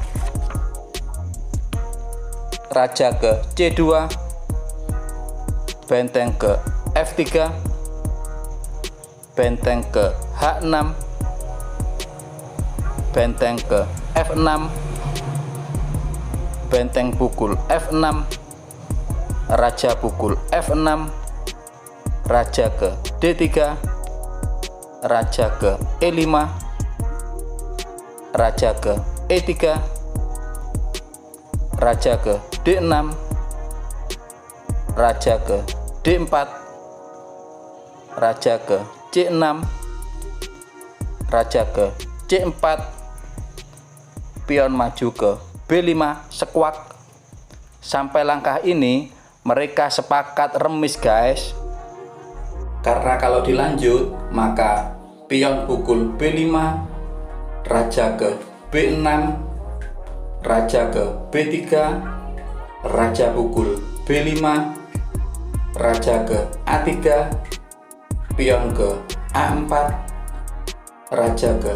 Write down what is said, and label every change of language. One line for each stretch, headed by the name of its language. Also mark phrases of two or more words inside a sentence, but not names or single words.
Indonesian: raja ke C2, benteng ke F3, benteng ke H6, benteng ke F6, benteng pukul F6, raja pukul F6, raja ke D3, raja ke E5, raja ke E3, raja ke D6, raja ke D4, raja ke C6, raja ke C4, pion maju ke B5, squak. Sampai langkah ini mereka sepakat remis guys, karena kalau dilanjut maka pion pukul B5, raja ke B6, raja ke B3, raja pukul B5, raja ke A3, pion ke A4, raja ke